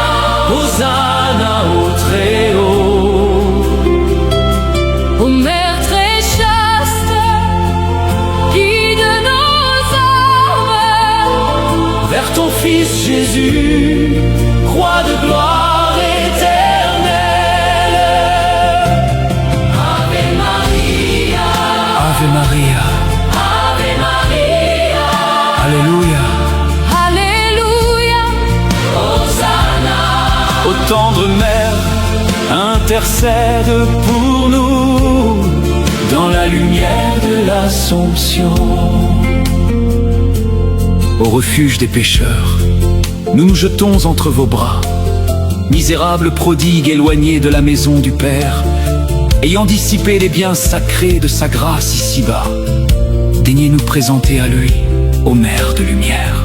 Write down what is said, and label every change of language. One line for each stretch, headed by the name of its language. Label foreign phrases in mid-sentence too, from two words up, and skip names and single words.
French: Hosanna au Très-Haut. Ô Mère très chaste, guide nos âmes Vers ton Fils Jésus, croix de gloire éternelle.
Latin: Ave Maria. Ave Maria. Ave Maria.
French: Alléluia. Alléluia. Hosanna. Ô tendre Mère, intercède pour nous dans la lumière de l'Assomption. Au refuge des pécheurs, nous nous jetons entre vos bras. Misérables prodigues éloignés de la maison du Père, ayant dissipé les biens sacrés de sa grâce ici-bas, daignez nous présenter à lui, ô Mère de lumière.